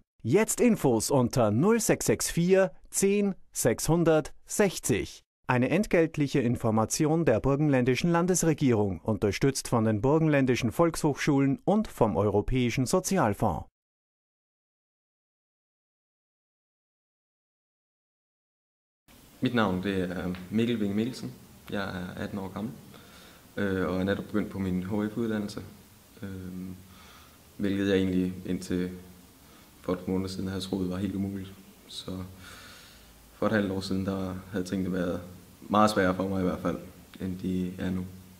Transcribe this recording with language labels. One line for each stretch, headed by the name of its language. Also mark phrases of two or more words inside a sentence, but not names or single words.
German: Jetzt Infos unter 0664 10 660. Eine entgeltliche Information der Burgenländischen Landesregierung, unterstützt von den Burgenländischen Volkshochschulen und vom Europäischen Sozialfonds.
Danish: Mit navn det er Mikkel Ving Mikkelsen. Jeg er 18 år gammel og er netop begyndt på min HF-uddannelse, hvilket jeg egentlig indtil for et par måneder siden havde troet var helt umuligt. Så for et halvt år siden der havde tingene været meget sværere for mig i hvert fald, end de er nu.